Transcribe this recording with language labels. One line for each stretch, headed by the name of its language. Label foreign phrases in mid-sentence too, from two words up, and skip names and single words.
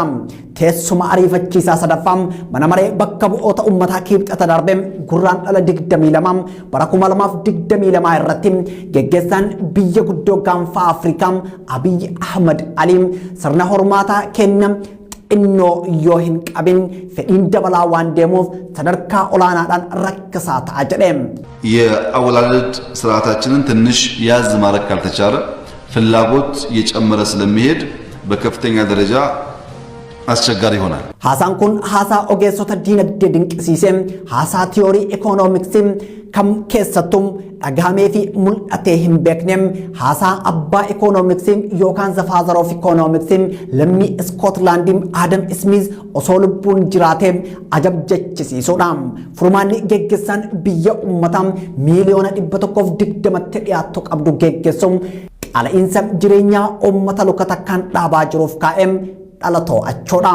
Oromo: Teessuma ariifachiisaa sadaffaan mana maree bakka bu'oota uummataa kibxata darbee gurraandhala 22 bara 2022 irratti geggeessaan biyya guddoo gaanfa Afrikaa Abiy Ahmed Ali sirna hormaataa kenna xinnoo yoo hin qabin fedhiin dabalaa waan deemuuf sadarkaa olaanaadhaan rakkisaa ta'a jedhe.
Amharic: የአወላለድ ስርዓታችንን ትንሽ ያዝ ማድረግ ካልተቻለ ፍላጎት እየጨመረ ስለሚሄድ በከፍተኛ ደረጃ አስቸጋሪ ይሆናል።
Oromo: Haasaan kun haasaa ogeessota diinagdee dinqisiisee haasaa tiyoorii ikoonomiksii kam keessattuu dhagahamee fi mul'atee hin beekne haasaa abbaa ikoonomiksii yookaan
English: the father of economics
Oromo: lammii Iskootlaandii Adam Smith osoo lubbuun jiraatee ajabjechisiisuudha. Furmaanni geggeessaan biyya uummataa miiliyoona 120tti dhiyaatu qabdu geggeessuun qaala'insa jireenyaa uummata luka takkaan dhaabaa jiruuf kaa'ee dhalatoo achoodha.